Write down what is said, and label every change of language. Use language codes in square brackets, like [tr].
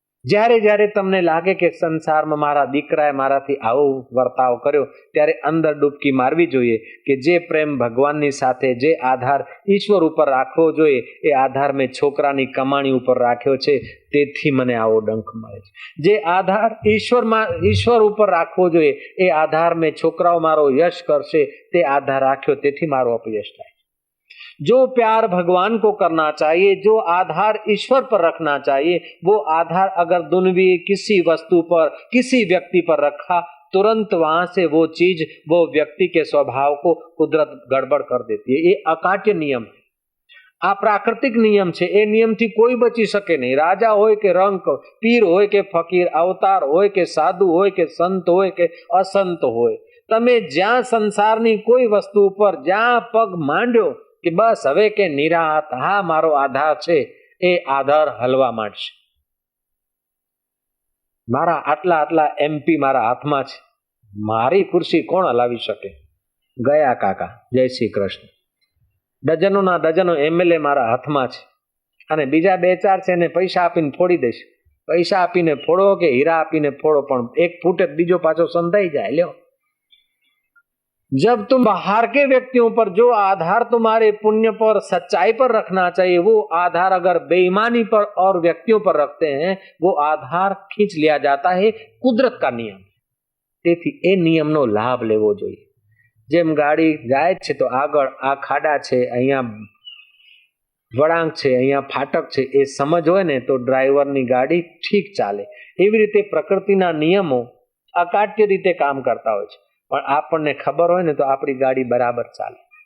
[gu] જ્યારે જ્યારે તમને લાગે કે સંસારમાં મારા દીકરાએ મારાથી આવો વર્તાવ કર્યો ત્યારે અંદર ડૂબકી મારવી જોઈએ કે જે પ્રેમ ભગવાનની સાથે, જે આધાર ઈશ્વર ઉપર રાખવો જોઈએ એ આધાર મેં છોકરાની કમાણી ઉપર રાખ્યો છે, તેથી મને આવો ડંખ મળે છે. જે આધાર ઈશ્વર ઉપર રાખવો જોઈએ એ આધાર મેં છોકરાઓ મારો યશ કરશે તે આધાર રાખ્યો, તેથી મારો અપયશ થાય. [hi] जो प्यार भगवान को करना चाहिए, जो आधार ईश्वर पर रखना चाहिए, वो आधार अगर दुनिया किसी वस्तु पर, किसी व्यक्ति पर रखा, तुरंत वहां से वो चीज, वो व्यक्ति के स्वभाव को कुदरत गड़बड़ कर देती है. ये अकाट्य नियम है, [gu] આ પ્રાકૃતિક નિયમ છે. એ નિયમથી કોઈ બચી શકે નહીં. રાજા હોય કે રંક, પીર હોય કે ફકીર, અવતાર હોય કે સાધુ હોય કે સંત હોય કે અસંત હોય, તમે જ્યાં સંસારની કોઈ વસ્તુ ઉપર જ્યાં પગ માંડ્યો કે બસ હવે કે નિરાત, હા મારો આધાર છે, એ આધાર હલવા માંડશે. મારા આટલા આટલા MP મારા હાથમાં છે, મારી ખુરશી કોણ હલાવી શકે? ગયા કાકા, જય શ્રી કૃષ્ણ. ડઝનોના ડઝનો MLA મારા હાથમાં છે અને બીજા 2-4 છે એને પૈસા આપીને ફોડી દઈશ. પૈસા આપીને ફોડો કે હીરા આપીને ફોડો, પણ એક ફૂટે બીજો પાછો સંધાઈ જાય. [hi] લ્યો, जब तुम बाहर के व्यक्तियों पर जो आधार तुम्हारे पुण्य पर, सच्चाई पर रखना चाहिए, वो आधार अगर बेईमानी पर और व्यक्तियों पर रखते हैं, वो आधार खींच लिया जाता है. कुदरत का नियम. [gu] તેથી એ નિયમનો લાભ લેવો જોઈએ. જેમ ગાડી જાય છે તો આગળ આ ખાડા છે, અહીંયા વળાંક છે, અહીંયા ફાટક છે, એ સમજ હોય ને તો ડ્રાઈવરની ગાડી ઠીક ચાલે. એવી રીતે પ્રકૃતિના નિયમો અકાટ્ય રીતે કામ કરતા હોય છે, પણ આપણને ખબર હોય ને તો આપણી ગાડી બરાબર ચાલે.